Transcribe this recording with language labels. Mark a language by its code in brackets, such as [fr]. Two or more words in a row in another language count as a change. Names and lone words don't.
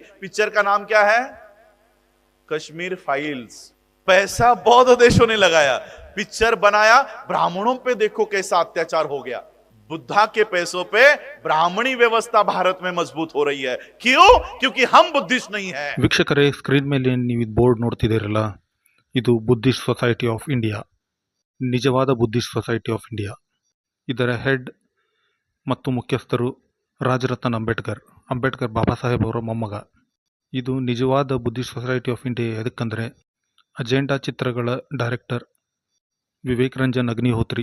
[hi] पिक्चर का नाम क्या है? कश्मीर फाइल्स. पैसा बौद्ध देशों ने लगाया, पिक्चर बनाया. ब्राह्मणों पे देखो कैसा अत्याचार हो गया. बुद्धा के पैसों पे ब्राह्मणी व्यवस्था भारत में मजबूत हो रही है. क्यों? क्योंकि हम बुद्धिस्ट नहीं है. [kn] ವೀಕ್ಷಕರೇ, ಸ್ಕ್ರೀನ್ ಮೇಲೆ ನೀವು ಬೋರ್ಡ್ ನೋಡ್ತಿದ್ದೀರಲ್ಲ, ಇದು ಬುದ್ಧಿಸ್ಟ್ ಸೊಸೈಟಿ ಆಫ್ ಇಂಡಿಯಾ, ನಿಜವಾದ ಬುದ್ಧಿಸ್ಟ್ ಸೊಸೈಟಿ ಆಫ್ ಇಂಡಿಯಾ. ಇದರ ಹೆಡ್ ಮತ್ತು ಮುಖ್ಯಸ್ಥರು ರಾಜರತ್ನ ಅಂಬೇಡ್ಕರ್ ಬಾಬಾ ಸಾಹೇಬ್ ಅವರ ಮೊಮ್ಮಗ. ಇದು ನಿಜವಾದ ಬುದ್ಧಿಸ್ಟ್ ಸೊಸೈಟಿ ಆಫ್ ಇಂಡಿಯಾ ಎದಕ್ಕಂದರೆ ಅಜೆಂಡಾ ಚಿತ್ರಗಳ ಡೈರೆಕ್ಟರ್ ವಿವೇಕ್ ರಂಜನ್ ಅಗ್ನಿಹೋತ್ರಿ.